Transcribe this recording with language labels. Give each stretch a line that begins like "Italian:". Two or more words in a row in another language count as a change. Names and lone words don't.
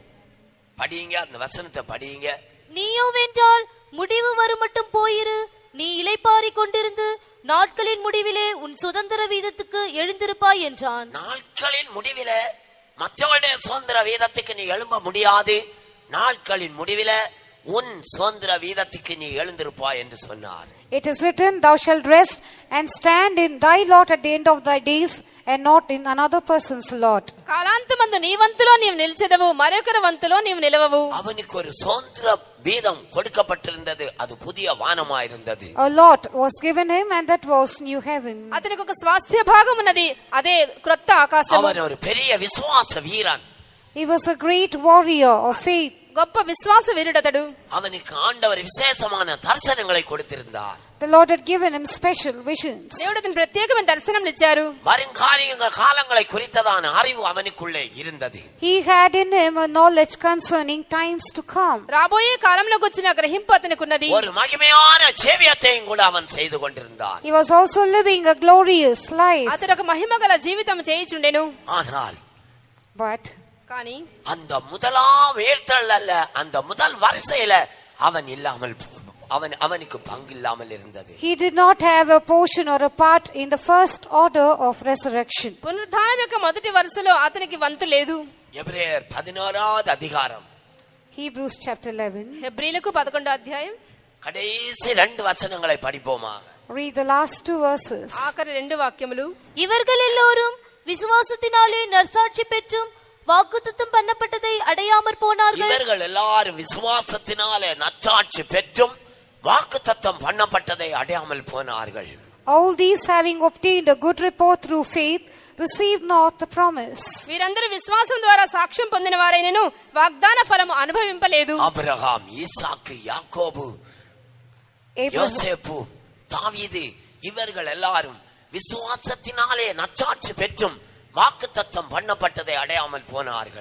Tamil: படிங்க, அந்த வசனத்தை படிங்க. நீயோவென்றால் முடிவு வரும் மட்டும் போயிரு, நீ இளைப்பாறிக் கொண்டிருந்து நாட்களின் முடிவிலே உன் சுதந்திர வீதத்துக்கு எழுந்திருப்பாய் என்றான். நாட்களின் முடிவிலே மற்றவருடைய சுதந்திர வீதத்துக்கு நீ எழும்ப முடியாது. நாட்களின் முடிவிலே உன் சுதந்திர வீதத்துக்கு நீ எழுந்திருப்பாய் என்று சொன்னார்.
English: It is written, Thou shalt rest and stand in thy lot at the end of thy days, and not in another person's lot.
Telugu: కాలాంతమందు నీ వంతులో నీవు నిలిచెదవు, మరొకరి వంతులో నీవు నిలవవు.
Tamil: அவனுக்கு ஒரு சுதந்திர வீதம் கொடுக்கப்பட்டிருந்தது. அது புதிய வானமாயிருந்தது.
English: A lot was given him, and that was new heaven.
Telugu: అతనికి ఒక స్వాస్థ్య భాగం ఉన్నది, అదే క్రొత్త ఆకాశం.
Tamil: அவன் ஒரு பெரிய விசுவாச வீரன்.
English: He was a great warrior of faith.
Telugu: గొప్ప విశ్వాస వీరుడతడు.
Tamil: அவனுக்கு ஆண்டவர் விசேஷமான தரிசனங்களை கொடுத்திருந்தார்.
English: The Lord had given him special visions.
Telugu: దేవుడు అతనికి ప్రత్యేకమైన దర్శనములు ఇచ్చారు.
Tamil: வருங்காரியங்கள் காலங்களை குறித்ததான அறிவு அவனுக்குள்ளே இருந்தது.
English: He had in him a knowledge concerning times to come.
Telugu: రాబోయే కాలంలోకి వచ్చిన గ్రహింపు అతనికి ఉన్నది.
Tamil: ஒரு மகிமையான ஜீவியத்தையும் கூட அவன் செய்து கொண்டிருந்தான்.
English: He was also living a glorious life.
Telugu: అతడు ఒక మహిమగల జీవితం చేయుచుండెను.
Tamil: ஆனால்
English: But
Telugu: కానీ
Tamil: அந்த முதலாம் ஏற்றல் அல்ல, அந்த முதல் வரிசையில அவன் இல்லாமல் அவனுக்கு பங்கு இல்லாமல் இருந்தது.
English: he did not have a portion or a part in the first order of resurrection.
Telugu: పునరుద్ధానం యొక్క మొదటి వరుసలో అతనికి వంతు లేదు.
Tamil: எபிரேயர் 11வது அதிகாரம்
English: Hebrews chapter 11.
Telugu: హెబ్రీలకు 11వ అధ్యాయం
Tamil: கடைசி 2 வசனங்களை படிப்போமா?
English: Read the last 2 verses.
Telugu: ఆఖరి 2 వాక్యములు.
Tamil: இவர்கள் எல்லோரும் விசுவாசத்தினாலே நற்சாட்சி பெற்றும் வாக்குத்தத்தம் பண்ணப்பட்டதை அடையாமற் போனார்கள். இவர்கள் எல்லாரும் விசுவாசத்தினாலே நற்சாட்சி பெற்றும் வாக்குத்தத்தம் பண்ணப்பட்டதை அடையாமல் போனார்கள்.
English: All these having obtained a good report through faith received not the promise.
Telugu: వీరందరూ విశ్వాసం ద్వారా సాక్ష్యం పొందిన వారైనను వాగ్దాన ఫలము అనుభవింపలేదు.
Tamil: ஆபிரகாம், ஈசாக்கு, யாக்கோபு, யோசேப்பு, தாவீது இவர்கள் எல்லாரும் விசுவாசத்தினாலே நற்சாட்சி பெற்றும் வாக்குத்தத்தம் பண்ணப்பட்டதை அடையாமல் போனார்கள்.